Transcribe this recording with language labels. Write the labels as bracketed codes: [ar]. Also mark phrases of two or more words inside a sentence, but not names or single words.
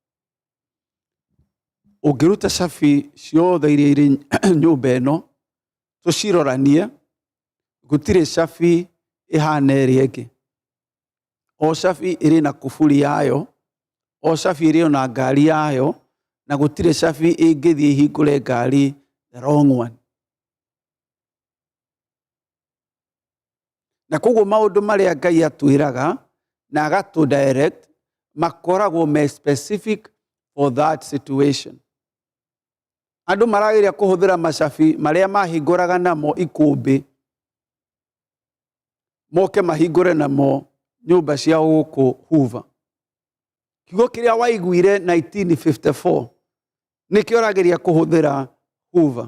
[ki] Ũngĩruta cabi ciothe iria irĩ nyũmba ĩno, tũciroranie, gũtirĩ cabi ĩhana ĩrĩa ĩngĩ. O cabi ĩrĩ na kuburi yayo, o cabi ĩrĩ na ngari yayo, na gũtirĩ cabi ĩngĩthiĩ ihingũre ngari [en] the wrong one. [ki] Na koguo maũndũ marĩa Ngai atwĩraga na agatũ direct makoragwo me [en] specific for that situation. [ki] Andũ maragĩrĩria kũhũthĩra macabi marĩa mahingũraga namo ikũmbĩ, moke mahingũre namo nyũmba cia gũkũ Hoover. Kiugo kĩrĩa waiguire 1954 nĩkĩo ũragĩrĩria kũhũthĩra Hoover.